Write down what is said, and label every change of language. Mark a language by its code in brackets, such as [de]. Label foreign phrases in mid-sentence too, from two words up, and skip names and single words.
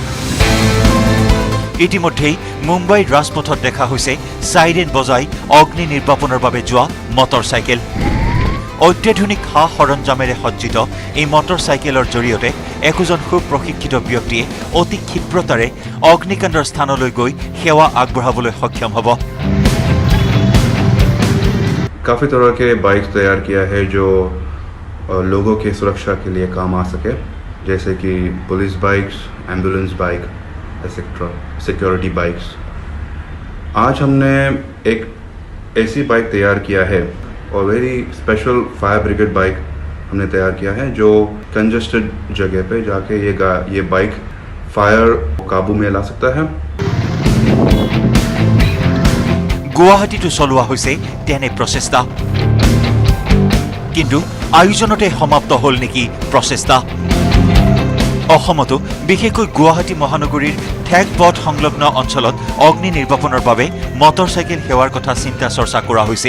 [as] ইতিমধ্যেই মুম্বাইৰ ৰাজপথত দেখা হৈছে চাইৰেন বজাই অগ্নি নিৰ্বাপনৰ বাবে যোৱা মটৰ চাইকেল অত্যাধুনিক সা সৰঞ্জামেৰে সজ্জিত এই মটৰ চাইকেলৰ জৰিয়তে একোজন সুপ্ৰশিক্ষিত ব্যক্তিয়ে অতি ক্ষিপ্ৰতাৰে অগ্নিকাণ্ডৰ স্থানলৈ গৈ সেৱা আগবঢ়াবলৈ সক্ষম হ'ব [hi] काफ़ी तरह के बाइक्स तैयार किया है जो लोगों के सुरक्षा के लिए काम आ सके जैसे कि [en] police bikes ambulance bike etcetera security bikes [hi] आज हमने एक ऐसी बाइक तैयार किया है और [en] very special fire brigade bike [hi] हमने तैयार किया है जो कंजस्टेड जगह पे जाके ये बाइक फायर काबू में ला सकता है [as] গুৱাহাটীতো চলোৱা হৈছে তেনে প্ৰচেষ্টা কিন্তু আয়োজনতে সমাপ্ত হ'ল নেকি প্ৰচেষ্টা অসমতো বিশেষকৈ গুৱাহাটী মহানগৰীৰ ঠেক পথ সংলগ্ন অঞ্চলত অগ্নি নিৰ্বাপনৰ বাবে মটৰচাইকেল সেৱাৰ কথা চিন্তা চৰ্চা কৰা হৈছিল।